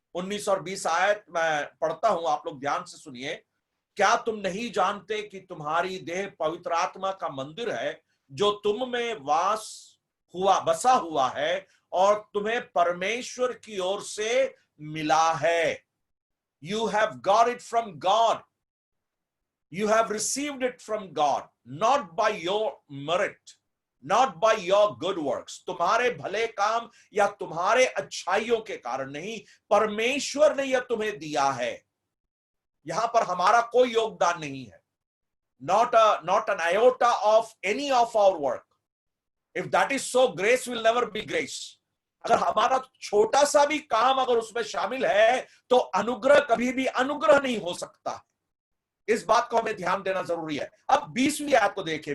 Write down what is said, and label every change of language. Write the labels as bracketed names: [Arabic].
[Hindi] 19 और 20 आयत मैं पढ़ता हूं, आप लोग ध्यान से सुनिए। क्या तुम नहीं जानते कि तुम्हारी देह पवित्र आत्मा का मंदिर है, जो तुम में बसा हुआ है, और तुम्हें परमेश्वर की ओर से मिला है? [English] You have got it from God. You have received it from God, not by your merit, not by your good works. [Hindi] तुम्हारे भले काम या तुम्हारे अच्छाइयों के कारण नहीं, परमेश्वर ने यह तुम्हें दिया है। यहां पर हमारा कोई योगदान नहीं है। [English] Not an iota of any of our work. If that is so, grace will never be grace. [Hindi] अगर हमारा छोटा सा भी काम अगर उसमें शामिल है, तो अनुग्रह कभी भी अनुग्रह नहीं हो सकता। इस बात को हमें ध्यान देना जरूरी है। अब 20वीं आयत को देखिए।